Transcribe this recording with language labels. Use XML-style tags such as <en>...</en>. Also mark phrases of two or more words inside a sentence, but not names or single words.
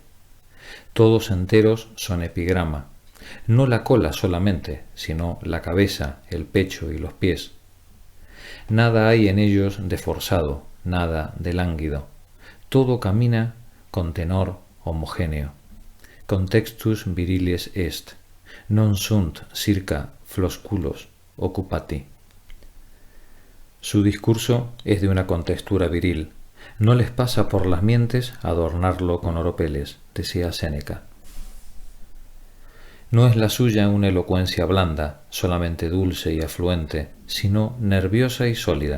<es>Todos enteros son epigrama, no la cola solamente, sino la cabeza, el pecho y los pies. Nada hay en ellos de forzado, nada de lánguido. Todo camina con tenor homogéneo.</es> <la>Contextus virilis est, non sunt circa flosculos occupati.</la> <es>Su discurso es de una contextura viril. No les pasa por las mientes adornarlo con oropeles, decía Séneca. No es la suya una elocuencia blanda, solamente dulce y afluente, sino nerviosa y sólida.</es>